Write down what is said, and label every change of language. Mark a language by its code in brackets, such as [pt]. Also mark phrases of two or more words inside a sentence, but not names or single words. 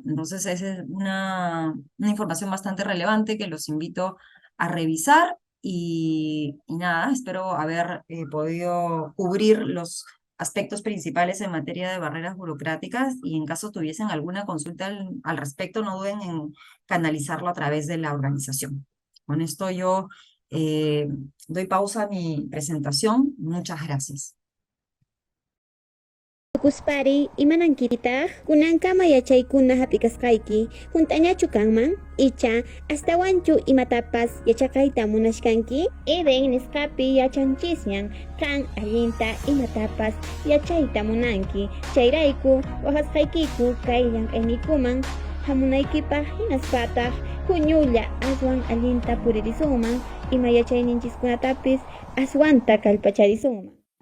[es] Entonces, esa es una información bastante relevante que los invito a revisar y nada, espero haber podido cubrir los aspectos principales en materia de barreras burocráticas, y en caso tuviesen alguna consulta al respecto, no duden en canalizarlo a través de la organización. Con esto yo eh, doy pausa a mi presentación. Muchas gracias. [qu] Kuspari imanankita kunanka mayachaykuna hap'ikasqayki hunt'añachu kanman icha astawanchu imatapas yachaqayta munashkanki Eden nisqapi yachanchisñan kan allinta imatapas yachayta munanki chayrayku waqasqaykiku kay llank'aynikuman hamunaykipaq hinaspataq huñulla aswan allinta puririsunman ima yachayninchiskunatapis aswanta kallpacharisunman.